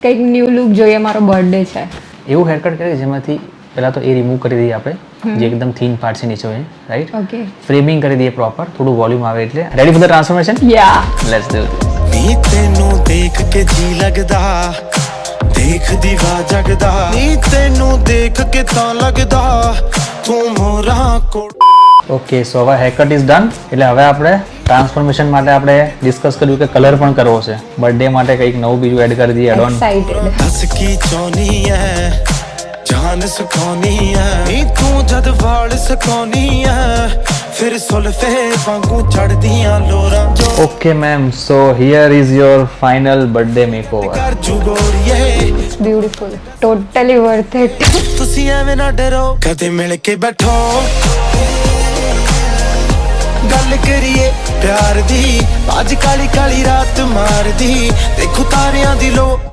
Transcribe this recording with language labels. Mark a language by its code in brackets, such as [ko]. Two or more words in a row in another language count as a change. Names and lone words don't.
[gu] કંઈક [en] new look [gu] જોઈએ, મારો બર્થડે છે. એવું હેરકટ કરીએ જેમાંથી પહેલાં તો એ રિમૂવ કરી દઈએ આપણે, જે એકદમ [en] thin part [gu] છે નીચે હોય, રાઈટ? ઓકે. ફ્રેમિંગ કરી દઈએ પ્રોપર, થોડું વોલ્યુમ આવે એટલે. [en] ready for the transformation? [gu] યા. [en] let's do this. [pa] ਨੀ ਤੈਨੂੰ ਦੇਖ ਕੇ ਜੀ ਲੱਗਦਾ ਦੇਖ ਦੀਵਾ ਜਗਦਾ ਨੀ ਤੈਨੂੰ ਦੇਖ ਕੇ ਤਾਂ ਲੱਗਦਾ ਤੂੰ ਮੋਰਾ ਕੋਲ [en] okay, so હવે haircut is done. [gu] એટલે હવે આપણે ટ્રાન્સફોર્મેશન માટે આપણે ડિસ્કસ કર્યું કે કલર પણ કરવો છે. બર્થડે માટે કંઈક નવું બીજું એડ કરી દઈએ, [en] add on. [gu] એક્સાઇટેડ. [pa] ਹੱਸ ਕੀ ਚਾਹਨੀ ਐ ਜਾਨ ਸੁਖਾਉਣੀ ਐ ਨੀ ਤੂੰ ਜਦ ਵਾਲ ਸੁਕਾਉਣੀ ਐ ਫਿਰ ਸੁਲਫੇ ਵਾਂਗੂ ਚੜਦੀਆਂ ਲੋਰਾਂ ਜੋ [en] okay ma'am, so here is your final birthday makeover. [pa] ਕਰ ਜੂ ਗੋਰੀਏ [en] it's beautiful. totally worth it. [pa] ਤੁਸੀਂ ਐਵੇਂ ਨਾ ਡਰੋ ਕਦੇ ਮਿਲ ਕੇ ਬੈਠੋ ਗੱਲ ਕਰੀਏ ਪਿਆਰ ਦੀ ਅੱਜ ਕਾਲੀ ਕਾਲੀ ਰਾਤ ਮਾਰਦੀ ਦੇਖੋ ਤਾਰਿਆਂ ਦੀ ਲੋ